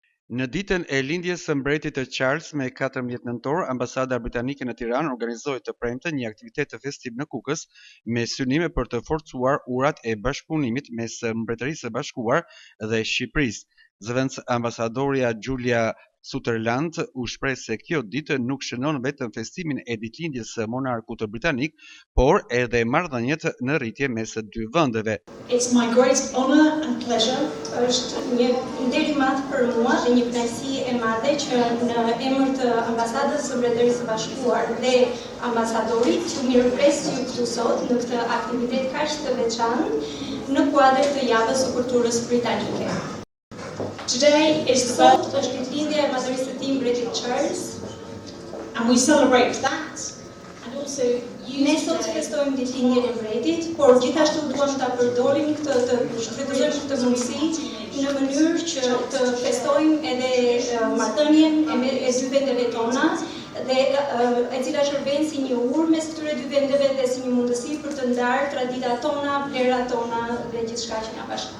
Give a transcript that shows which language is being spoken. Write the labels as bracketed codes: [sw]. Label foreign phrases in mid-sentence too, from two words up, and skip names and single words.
[sq] Në ditën e lindjes së mbretit të Charles me 14 nëntor, Ambasada Britanike në Tiranë organizoi të premten një aktivitet të festiv në Kukës me synime për të forcuar urat e bashkëpunimit mes Mbretërisë së Bashkuar dhe Shqipërisë. Zëvendës ambasadorja Julia Sutherland u shpreh se kjo ditë nuk shënon vetëm festimin e ditëlindjes së monarkut britanik, por edhe marrëdhëniet në rritje mes dy vendeve. [en] It's my great honor and pleasure. [sq] Është një nder i madh për mua dhe një kënaqësi e madhe që në emër të Ambasadës së Mbretërisë së Bashkuar dhe ambasadorit të mirëpres ju këtu sot në këtë aktivitet kaq të veçantë në kuadër të javës së kulturës britanike. [en] Today is [sq] sot është ditëlindja e madhërisë së tij mbretit Charles, [en] and we celebrate that. And also [sq] ne sot festojmë ditëlindjen e mbretit, por gjithashtu duam ta përdorim këtë të shfrytëzojmë këtë mundësi në mënyrë që të festojmë edhe marrëdhënien e dy vendeve tona dhe e cila shërben si një urë mes këtyre dy vendeve dhe si një mundësi për të ndarë traditat tona, vlerat tona dhe gjithçka që na bashkan.